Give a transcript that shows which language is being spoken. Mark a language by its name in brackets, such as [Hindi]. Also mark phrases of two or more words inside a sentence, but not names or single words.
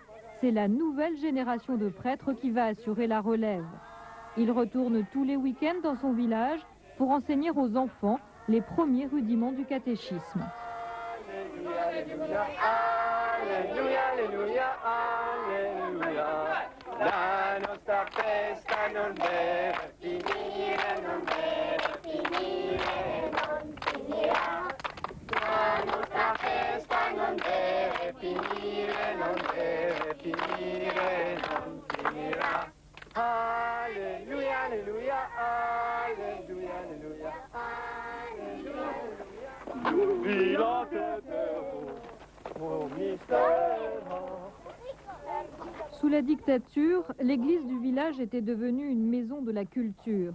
[French] C'est la nouvelle génération de prêtres qui va assurer la relève. Il retourne tous les week-ends dans son village pour enseigner aux enfants les premiers rudiments du catéchisme. Alléluia, alléluia, alléluia. [Italian] La nostra festa non deve finire, non deve finire, non finirà. La nostra festa non deve finire, non deve finire, non finirà. [French] Alléluia, alléluia, alléluia, alléluia, alléluia. Vila che Sous la dictature, l'église du village était devenue une maison de la culture.